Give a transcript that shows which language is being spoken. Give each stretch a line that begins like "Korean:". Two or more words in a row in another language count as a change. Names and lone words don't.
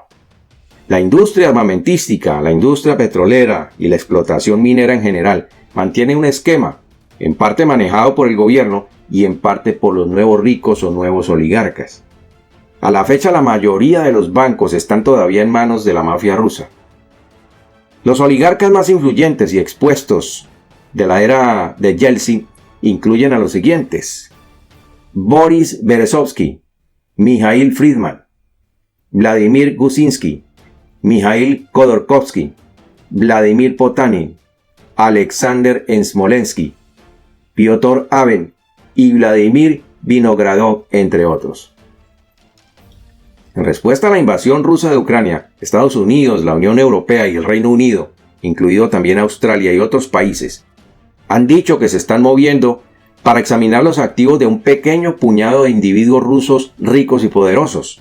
Spanish: La industria armamentística, la industria petrolera y la explotación minera en general mantiene un esquema, en parte manejado por el gobierno y en parte por los nuevos ricos o nuevos oligarcas. A la fecha la mayoría de los bancos están todavía en manos de la mafia rusa. Los oligarcas más influyentes y expuestos de la era de Yeltsin incluyen a los siguientes: Boris Berezovsky, Mikhail Fridman, Vladimir Gusinsky, Mikhail Khodorkovsky, Vladimir Potanin, Alexander Smolensky, Piotr Aben y Vladimir Vinogradov, entre otros. En respuesta a la invasión rusa de Ucrania, Estados Unidos, la Unión Europea y el Reino Unido, incluido también Australia y otros países, han dicho que se están moviendo para examinar los activos de un pequeño puñado de individuos rusos ricos y poderosos.